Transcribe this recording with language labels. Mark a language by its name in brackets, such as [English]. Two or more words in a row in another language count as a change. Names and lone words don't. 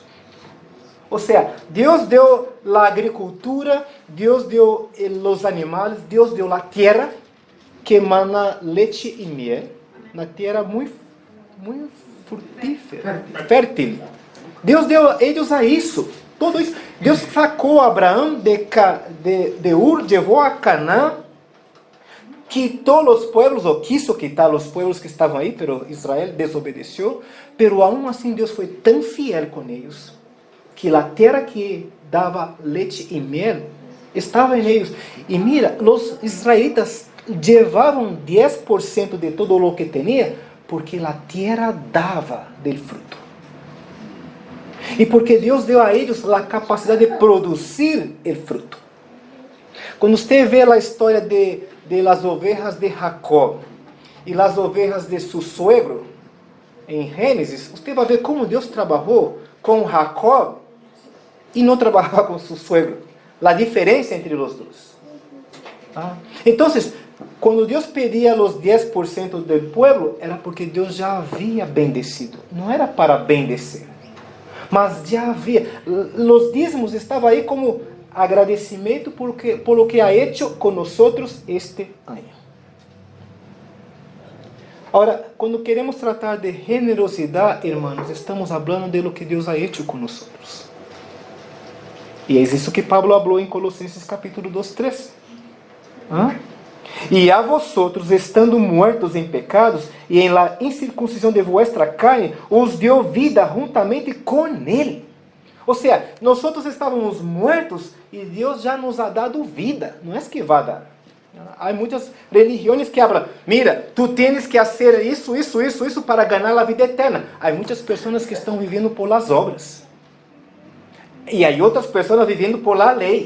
[Portuguese] Ou seja, Deus deu a agricultura, Deus deu os animais, Deus deu a terra que emana leite e miel, uma terra muito frutífera, fértil. Deus deu a eles a isso, tudo isso. Deus sacou Abraão de Ur, levou a Canaã, quitou os pueblos, ou [Spanish] quiso quitar [Portuguese] os pueblos que estavam aí, pero Israel desobedeceu, [Spanish] pero aún [Portuguese] assim Deus foi tão fiel com eles, que a terra que dava leite e mel estava em eles. E mira, os israelitas levavam 10% de todo o que tinha, porque a terra dava [Spanish] del fruto. [Portuguese] E porque Deus deu a eles a capacidade de produzir o fruto. Quando você vê a história de [Spanish] las ovejas [Portuguese] de Jacob e [Spanish] las ovejas [Portuguese] de seu suegro, em Gênesis, você vai ver como Deus trabalhou com Jacob e não trabalhava com seu suegro. A diferença entre os dois. Então, Quando Deus pedia os 10% do povo, era porque Deus já havia bendecido. Não era para bendecer. Mas já havia. Os dízimos estavam aí como agradecimento [Spanish] por lo que ha hecho con nosotros este año. [Portuguese] Ahora, quando queremos tratar de generosidade, hermanos, estamos falando de [Spanish] lo que Deus ha hecho con nosotros. [Portuguese] E é isso que Pablo falou em Colossenses capítulo 2, 3. E [Spanish] a vosotros, estando muertos [Portuguese] em pecados, e em la incircuncisão [Spanish] de vuestra carne, [Portuguese] os deu vida juntamente com ele. Ou seja, nós estávamos mortos e Deus já [Spanish] nos ha dado [Portuguese] vida. Não é que vai dar. Há muitas religiões que falam, mira, tu tens que fazer isso para ganhar a vida eterna. Há muitas pessoas que estão vivendo [Spanish] por las obras. [Portuguese] E há outras pessoas vivendo [Spanish] por la [Portuguese] lei.